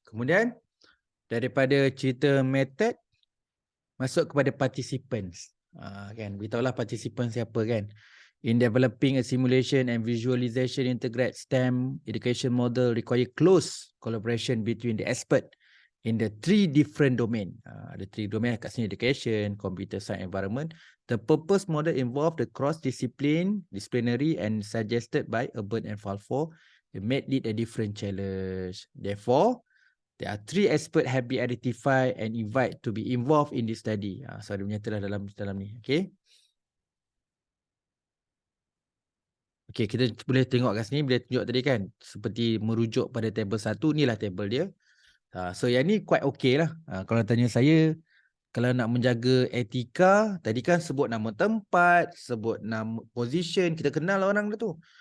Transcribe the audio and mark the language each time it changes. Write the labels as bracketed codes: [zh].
[ms] Kemudian daripada cerita method masuk kepada participants. Kan, beritahulah participants siapa kan. [en] In developing a simulation and visualization integrate STEM education model require close collaboration between the expert in the three different domain. The three domain [ms] kat sini [en] education, computer science, environment. The purpose model involve the disciplinary and suggested by Urban and Falfo. They made it a different challenge. Therefore, there are three experts have been identified and invite to be involved in this study. [ms] So dia menyatalah dalam ni. Okay. Okay, kita boleh tengok kat sini, boleh tunjuk tadi kan. Seperti merujuk pada table 1, inilah table dia. So yang ni quite okay lah. Kalau tanya saya, kalau nak menjaga etika, tadi kan sebut nama tempat, sebut nama position, kita kenal orang dia tu.